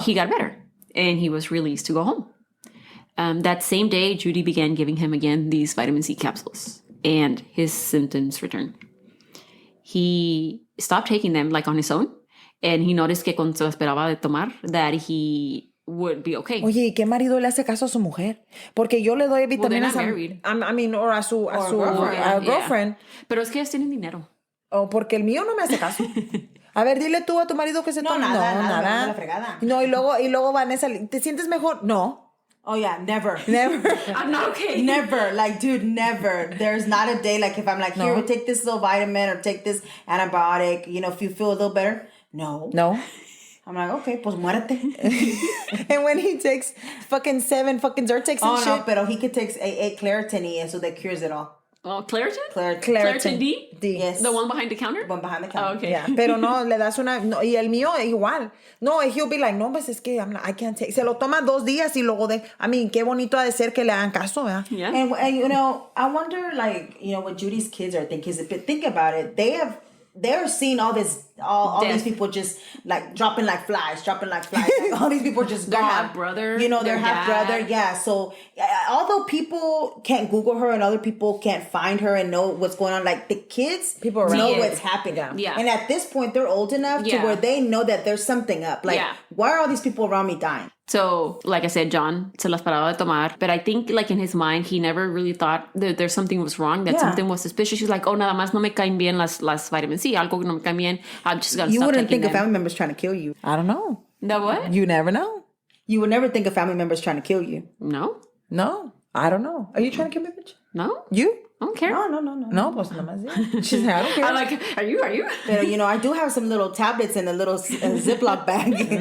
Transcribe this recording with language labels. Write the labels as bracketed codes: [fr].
[en] He got better and he was released to go home. That same day, Judy began giving him again these vitamin C capsules, and his symptoms returned. He stopped taking them like on his own, and he noticed [es] que cuando se esperaba de tomar, [en] that he would be okay. [es] Oye, ¿y qué marido le hace caso a su mujer? Porque yo le doy vitaminas or a su girlfriend. [en] Yeah. [es] Pero es que ellos tienen dinero. O porque el mío no me hace caso. A ver, dile tú a tu marido que se toma. Nada. La fregada. No, y luego Vanessa, ¿te sientes mejor? No. [en] Oh, yeah, never. I'm not okay. Never. Like, dude, never. There's not a day, like, if I'm like, here, take this little vitamin or take this antibiotic, you know, if you feel a little better. No. I'm like, okay, [es] pues muérete. [en] And when he takes fucking 7 fucking Zyrtex and shit. Oh, no, [es] pero [en] he could take 8 Claritin [es] y eso [en] that cures it all. Oh, Claritin? Claritin D? Yes. The one behind the counter? One behind the counter. Oh, okay. [es] Yeah. Pero no, le das una... No, y el mío igual. No, [en] he'll be like, [es] no, pues es que [en] I can't take... [es] Se lo toma 2 días y luego qué bonito ha de ser que le hagan caso, ¿verdad? [en] Yeah. And, you know, I wonder, like, you know, what Judy's kids are thinking. Think about it. They're seeing all these people just like dropping like flies. Like, all these people just gone. Their half brother. You know, their half brother. Yeah. So although people can't Google her and other people can't find her and know what's going on, like the kids know what's happening. Yeah. And at this point, they're old enough to where they know that there's something up. Like, why are all these people around me dying? So, like I said, John [es] se las paraba de tomar. [en] But I think, like, in his mind, he never really thought that there's something was wrong, that something was suspicious. He's like, oh, [es] nada más no me caen bien las vitamin C. Algo que no me caen bien. [en] I'm just going to stop taking them. You wouldn't think a family member's trying to kill you. I don't know. No what? You never know. You would never think a family member's trying to kill you. No. I don't know. Are you trying to kill me, bitch? No. You? I don't care. [es] No, pues nada más. [en] She's like, I don't care. I'm like, are you? But, you know, I do have some little tablets in a little Ziploc bag.